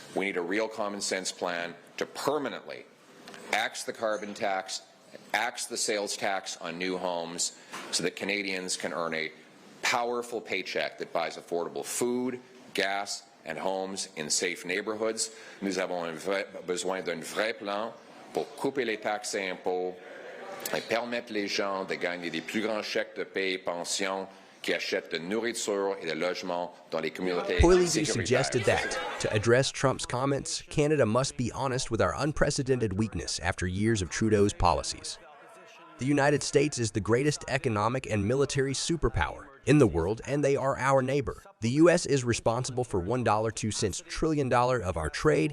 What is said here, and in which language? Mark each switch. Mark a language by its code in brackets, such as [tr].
[en] We need a real common sense plan to permanently axe the carbon tax, axe the sales tax on new homes so that Canadians can earn a powerful paycheck that buys affordable food, gas, and homes in safe neighborhoods. [fr] Nous avons besoin d'un vrai plan pour couper les taxes et impôts et permettre les gens de gagner des plus grands chèques de paie et pensions qui achètent de nourriture et de logements dans les communautés [en] Poilievre [fr] sécuritaires. [en] suggested that, to address Trump's comments, Canada must be honest with our unprecedented weakness after years of Trudeau's policies. The United States is the greatest economic and military superpower in the world, and they are our neighbor. The U.S. is responsible for $1.02 trillion of our trade.